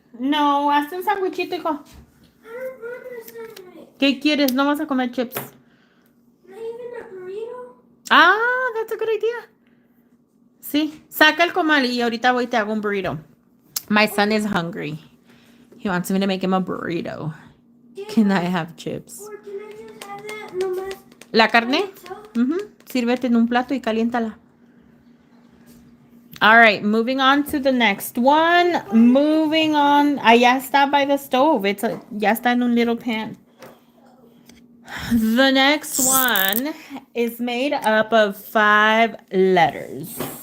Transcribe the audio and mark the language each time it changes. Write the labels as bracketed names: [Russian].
[Spanish] No, hazte un sandwichito, hijo. [English] I don't want a sandwich. [Spanish] ¿Qué quieres? No vas a comer chips. [English] Not even a burrito. Ah, that's a good idea. [Spanish] Sí, saca el comal y ahorita voy y te hago un burrito. [English] My son is hungry. He wants me to make him a burrito. Can I have chips? Or can I just have that [Spanish] nomás? ¿La carne? Sírvete en un plato y caliéntala. [English] All right, moving on to the next one. Moving on. [Spanish] Ya está [English] by the stove. [Spanish] Ya está en un [English] little [Spanish] pan. [English] The next one is made up of 5 letters.